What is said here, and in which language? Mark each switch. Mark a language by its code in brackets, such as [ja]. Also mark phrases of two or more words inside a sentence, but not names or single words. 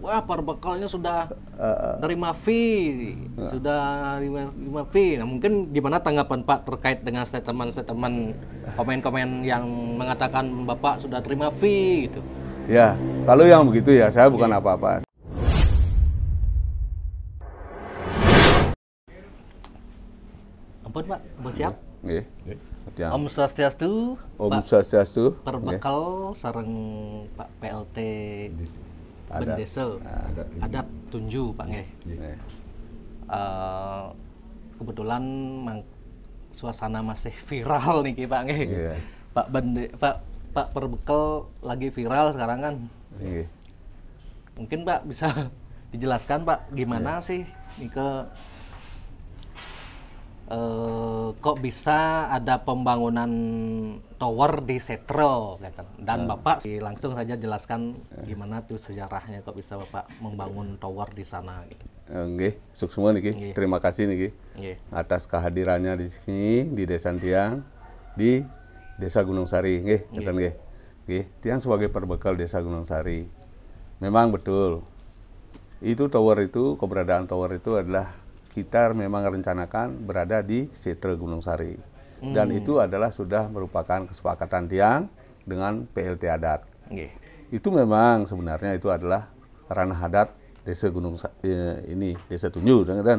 [id] Wah, perbekalnya sudah terima fee, sudah terima fee. Nah, mungkin gimana tanggapan Pak terkait dengan statement-statement komen-komen yang mengatakan Bapak sudah terima fee gitu? Ya, kalau yang begitu ya saya bukan apa-apa. Ampun Pak, buat siap? Nggih. Ya. [ban] Om Swastiastu, Om Pak Swastiastu. Perbekal sareng Pak PLT Bendesa Adat Tunju Pak nggih. [id] Nggih. Kebetulan suasana masih viral nih Pak nggih. Iya. Pak Perbekal lagi viral sekarang kan. Nggih. Mungkin Pak bisa dijelaskan Pak gimana sih nih kok bisa ada pembangunan tower di Setro gitu. Dan Bapak langsung saja jelaskan gimana tuh sejarahnya kok bisa Bapak membangun tower di sana gitu. [ban] Nggih, suksma niki. [id] Terima kasih niki atas kehadirannya di sini di Desa Tiang di Desa Gunung Sari nggih, [ban] ngeten nggih. [id] Nggih, Tiang sebagai perbekal Desa Gunung Sari. Memang betul. Itu tower itu, keberadaan tower itu adalah kita memang rencanakan berada di Setro Gunung Sari. Dan itu adalah sudah merupakan kesepakatan Tiang dengan PLT Adat. Itu memang sebenarnya itu adalah ranah adat Desa Desa Tunju, kan?